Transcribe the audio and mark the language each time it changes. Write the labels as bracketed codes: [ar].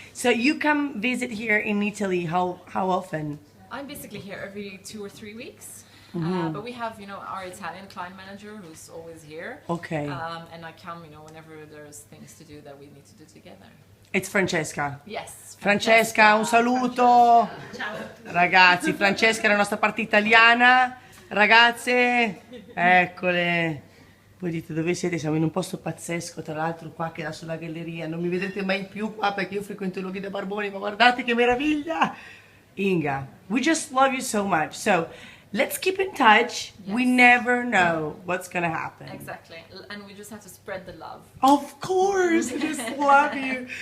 [en] So you come visit here in Italy how often? I'm basically here every 2 or 3 weeks. But we have, our Italian client manager who's always here. Okay. And I come, whenever there's things to do that we need to do together. It's Francesca. Yes. [it] Francesca, un saluto. Ragazzi, Francesca è la nostra parte italiana. Ragazze, eccole. Voi dite dove siete? Siamo in un posto pazzesco, tra l'altro qua che dà sulla galleria. Non mi vedrete mai più qua perché io frequento i luoghi da barboni, ma guardate che meraviglia! [en] Inga, we just love you so much. So, let's keep in touch. Yes. We never know what's gonna happen. Exactly. And we just have to spread the love. Of course, I just love you.